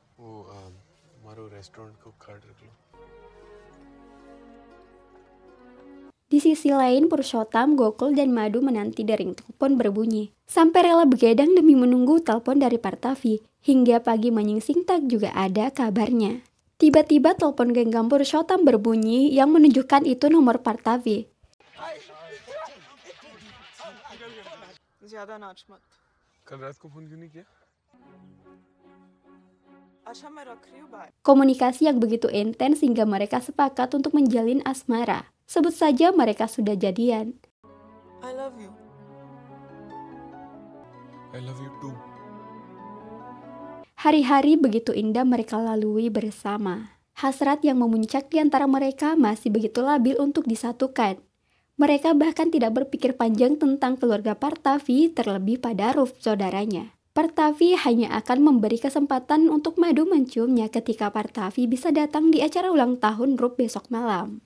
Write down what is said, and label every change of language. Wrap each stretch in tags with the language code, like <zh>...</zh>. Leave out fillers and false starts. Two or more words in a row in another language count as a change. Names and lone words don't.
<id>Di sisi lain, Purushottam, Gokul, dan Madu menanti dering telepon berbunyi. Sampai rela begadang demi menunggu telepon dari Partavi, hingga pagi menyingsing tak juga ada kabarnya. Tiba-tiba telepon genggam Purushottam berbunyi yang menunjukkan itu nomor Partavi.</id> <hi>ज़्यादा नाच मत। कल रात को फोन क्यों नहीं किया? अच्छा मैं रख रही हूँ बाय।</hi> <id>Komunikasi yang begitu intens hingga mereka sepakat untuk menjalin asmara. Sebut saja mereka sudah jadian.</id> <en>I love you. I love you too.</en> <id>Hari-hari begitu indah mereka lalui bersama. Hasrat yang memuncak di antara mereka masih begitu labil untuk disatukan. Mereka bahkan tidak berpikir panjang tentang keluarga Partavi, terlebih pada Rup, saudaranya. Partavi hanya akan memberi kesempatan untuk Madu menciumnya ketika Partavi bisa datang di acara ulang tahun Rup besok malam.</id>